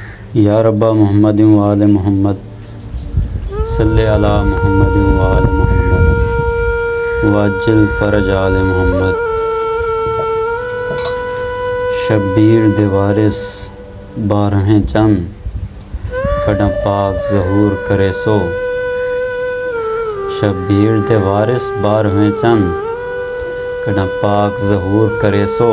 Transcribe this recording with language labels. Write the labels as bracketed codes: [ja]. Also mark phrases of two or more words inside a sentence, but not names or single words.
[ar] یا رب محمد و آل محمد صلی علی محمد و آل محمد واجل فرج آل محمد۔ [pa] شبیر دے وارث بارہیں چند کڈاں پاک ظہور کرے سو۔ شبیر دے وارث بارہیں چند کڈاں پاک ظہور کرے سو۔